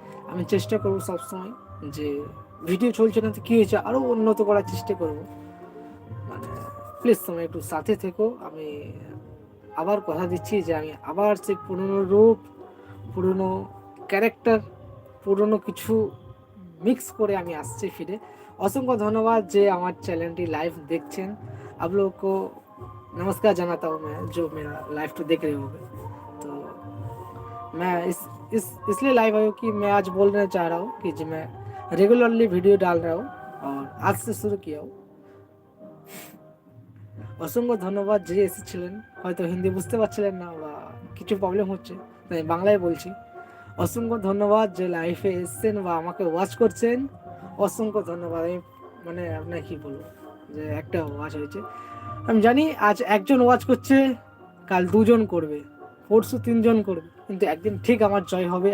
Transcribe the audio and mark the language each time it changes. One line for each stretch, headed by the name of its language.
Bangla: আমি চেষ্টা করব সবসময় যে ভিডিও চলছে না তো কী হয়েছে, আরও উন্নত করার চেষ্টা করব। মানে প্লিজ তোমরা একটু সাথে থেকো। আমি আবার কথা দিচ্ছি যে আমি আবার সেই পুরনো রূপ, পুরনো ক্যারেক্টার, পুরনো কিছু মিক্স করে আমি আসছি ফিরে।
Hindi: असंख्य धन्यवाद जे हमारे चैनल की लाइव देखते हैं। आप लोग को नमस्कार जनाता हूँ मैं, जो मेरा लाइव तो देख रहे होंगे। तो मैं इसलिए लाइव आया हूँ कि मैं आज बोलना चाह रहा हूँ कि जो मैं रेगुलरली वीडियो डाल रहा हूँ और आज से शुरू किया हूँ। असंख्य धन्यवाद
Bangla: যে এসেছিলেন, হয়তো হিন্দি বুঝতে পারছিলেন না বা কিছু প্রবলেম হচ্ছে, তাই বাংলায় বলছি। অসংখ্য ধন্যবাদ যে লাইফে এসেছেন বা আমাকে ওয়াচ করছেন, অসংখ্য ধন্যবাদ। আমি মানে আপনাকে কি বলবো, যে একটা ওয়াচ হয়েছে, আমি জানি আজ একজন ওয়াচ করছে, কাল 2জন করবে, পরশু 3জন করবে, কিন্তু একদিন ঠিক আমার জয় হবে।